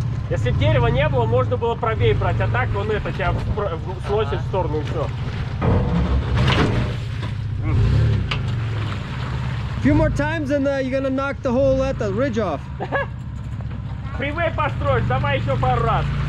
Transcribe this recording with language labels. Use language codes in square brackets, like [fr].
[ru] Если бы дерева не было, можно было правее брать, а так он это тебя сносит в сторону и все. [en] Few more times and you're gonna knock the whole ridge off. [ru] Фривей построишь, давай еще пару раз.